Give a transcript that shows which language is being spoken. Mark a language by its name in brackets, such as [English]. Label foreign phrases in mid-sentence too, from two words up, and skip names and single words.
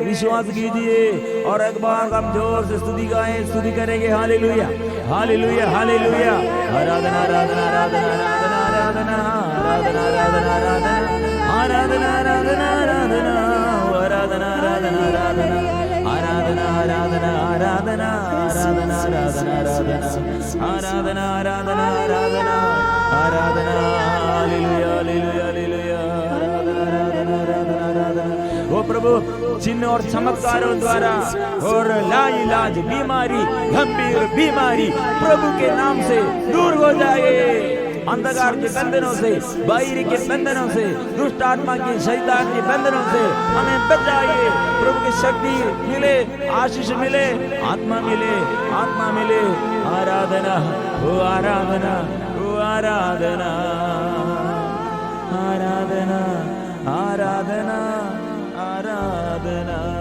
[Hindi] विश्वास कीजिए और एक बार हम जोर से स्तुति गाएं, स्तुति करेंगे। हालेलुया, हालेलुया, हालेलुया। आराधना, आराधना, आराधना, आराधना, आराधना, आराधना, आराधना, आराधना, आराधना, आराधना, आराधना, आराधना, आराधना, आराधना, आराधना, आराधना आराधना आराधना आराधना आराधना आराधना आराधना आराधना आराधना हल्लेलूया हल्लेलूया हल्लेलूया आराधना आराधना आराधना आराधना ओ प्रभु चिन्ह और चमत्कारों द्वारा और लाइलाज बीमारी गंभीर बीमारी प्रभु के नाम से दूर हो जाए अंधकार के बंधनों से बाहरी के बंधनों से दुष्ट आत्मा के शैतान के बंधनों से हमें बचाइए प्रभु की शक्ति मिले आशीष मिले आत्मा मिले आराधना ओ आराधना ओ आराधना आराधना आराधना आराधना